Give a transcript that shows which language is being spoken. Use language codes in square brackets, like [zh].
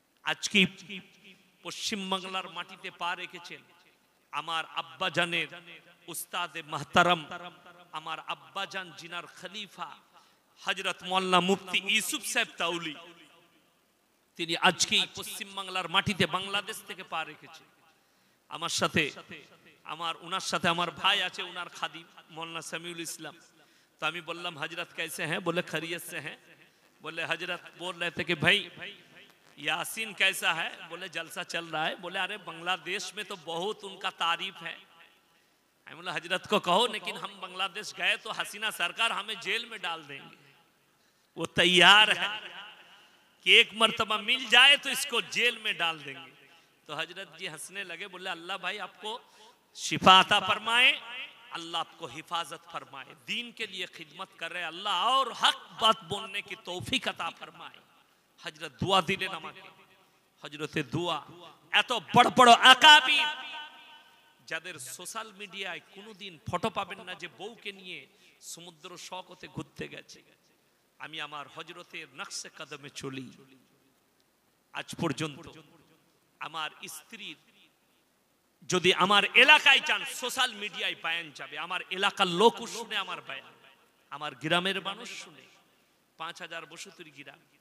[bn] আজকে পশ্চিম বাংলার মাটিতে পা রেখেছেন আমার আব্বা জানের উস্তাদে মাহতারাম, আমার আব্বা জান জিনার খলিফা হযরত মাওলানা মুফতি ইউসুফ সাহেব তাউলি। তিনি আজকে পশ্চিম বাংলার মাটিতে বাংলাদেশ থেকে পা রেখেছেন। আমার সাথে ওনার সাথে আমার ভাই আছে, ওনার খাদিম মাওলানা সামিউল ইসলাম। [hi] तो [bn] আমি বললাম [hi] हजरत कैसे हैं? बोले खैरियत से हैं। बोले हजरत बोल रहे थे कि भाई यासीन कैसा है? बोले जलसा चल रहा है। बोले अरे बांग्लादेश में तो बहुत उनका तारीफ है। मैं बोला हजरत को कहो, लेकिन हम बांग्लादेश गए तो हसीना सरकार हमें जेल में डाल देंगे। वो तैयार है कि एक मर्तबा मिल जाए तो इसको जेल में डाल देंगे। तो हजरत जी हंसने लगे, बोले अल्लाह भाई आपको शिफा अता फरमाए, अल्लाह आपको हिफाजत फरमाए, दीन के लिए खिदमत कर रहे अल्लाह और हक बात बोलने की तौफीक अता फरमाए। [bn] हजरत दुआ दिलेन আমাকে, হযরতে দুয়া। এত বড় বড় আকাবির যাদের সোশ্যাল মিডিয়ায় কোনোদিন ফটো পাবেন না যে বউকে নিয়ে সমুদ্র শওকতে ঘুরতে গেছে। আমি আমার হযরতের নকশে কদমে চলি। আজ পর্যন্ত আমার স্ত্রীর যদি আমার এলাকায় চান সোশ্যাল মিডিয়ায় বয়ান যাবে, আমার এলাকার লোক শুনে আমার বয়ান, আমার গ্রামের মানুষ শুনে, 5000 বসতির গ্রাম।